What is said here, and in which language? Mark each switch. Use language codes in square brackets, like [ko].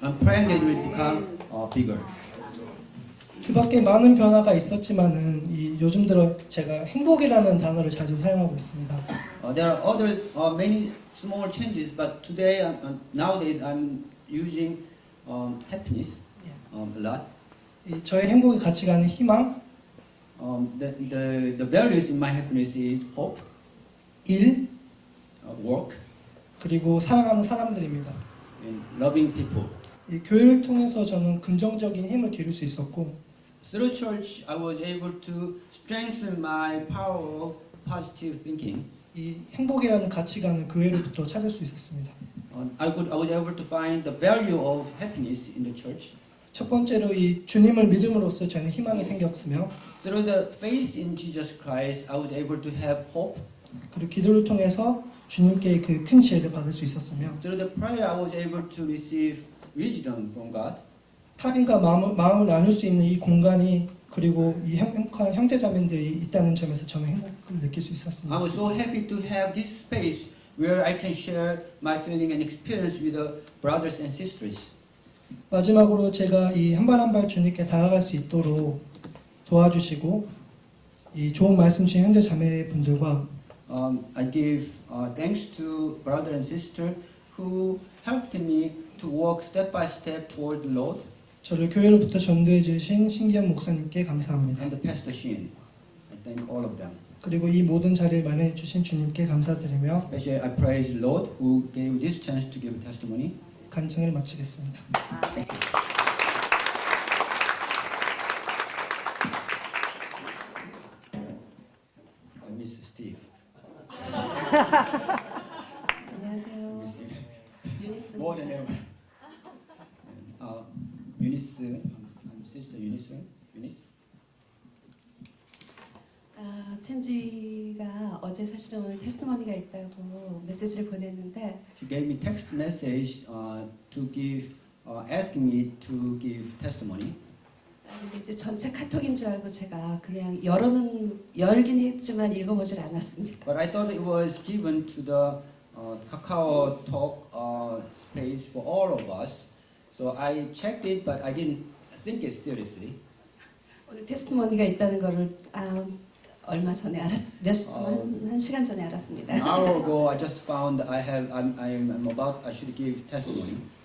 [en] I'm praying that it will become bigger. [ko] 그 밖에 많은 변화가 있었지만은 이 요즘 들어 제가 행복이라는 단어를 자주 사용하고 있습니다. [en] There are other many small changes, but today, nowadays, I'm using happiness a lot. [ko] 이 저의 행복의 가치관은 희망, [en] The values in my happiness is hope, [ko] 일, [en] work, [ko] 그리고 사랑하는 사람들입니다. [en] and loving people. [ko] 이 교회를 통해서 저는 긍정적인 힘을 기를 수 있었고 [en] Through church, I was able to strengthen my power of positive thinking. [ko] 이 행복이라는 가치관을 교회로부터 찾을 수 있었습니다. [en] I was able to find the value of happiness in the church. [ko] 첫 번째로 이 주님을 믿음으로써 저는 희망이 생겼으며 [en] Through the faith in Jesus Christ, I was able to have hope. [ko] 그리고 기도를 통해서 주님께 그 큰 지혜를 받을 수 있었으며 [en] Through the prayer, I was able to receive wisdom from God. [ko] 타인과 마음을 나눌 수 있는 이 공간이 그리고 이 행복한 형제자매들이 있다는 점에서 저는 행복을 느낄 수 [en] I [ko] 있었습니다. [en] was so happy to have this space where I can share my feeling and experience with the brothers and sisters. [ko] 마지막으로 제가 이 한 발 한 발 주님께 다가갈 수 있도록 도와주시고 이 좋은 말씀 주신 형제 자매분들과 [en] I give thanks to brother and sister who helped me to walk step by step toward the Lord, [ko] 저를 교회로부터 전도해 주신 신기현 목사님께 감사합니다. [en] and the pastor Shin. I thank all of them. [ko] 그리고 이 모든 자리를 마련해 주신 주님께 감사드리며 [en] Especially I praise the Lord who gave this chance to give testimony. [ko] 간청을 마치겠습니다. [en] Miss Steve. [ko] 안녕하세요. 유니스 [en] More than ever. Eunice, Sister Eunice, Eunice. [ko] 첸지가 어제 사실은 오늘 테스트머니가 있다고 메시지를 보냈는데 [en] She gave me text message to give, asking me to give testimony. [ko] 근데 이제 전체 카톡인 줄 알고 제가 그냥 열긴 했지만 읽어보질 않았습니다. [en] But I thought it was given to the Kakao Talk space for all of us. So I checked it, but I didn't think it seriously. [ko] 오늘 테스트머니가 있다는 거를 얼마 전에 한 시간 전에 알았습니다. [en] An hour ago, I just found I'm about, I should give testimony.